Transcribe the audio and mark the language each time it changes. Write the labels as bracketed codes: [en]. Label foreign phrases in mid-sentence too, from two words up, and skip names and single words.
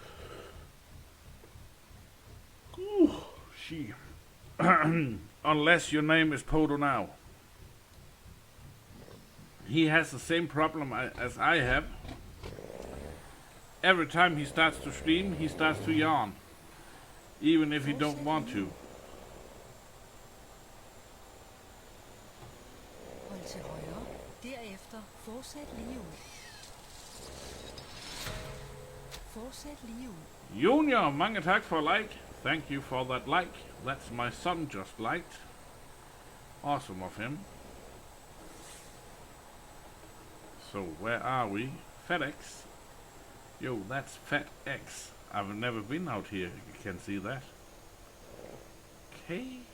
[en] Ooh, she... Unless your name is Podo now. He has the same problem as I have. Every time he starts to stream, he starts to yawn. Even if he don't want to. [da] Hold til højre. Derefter fortsæt lige ud. Fortsæt lige ud. Junior, mange tak for like. [en] Thank you for that like. That's my son just liked. Awesome of him. So where are we? FedEx. Yo, that's FedEx. I've never been out here. You can see that. Okay.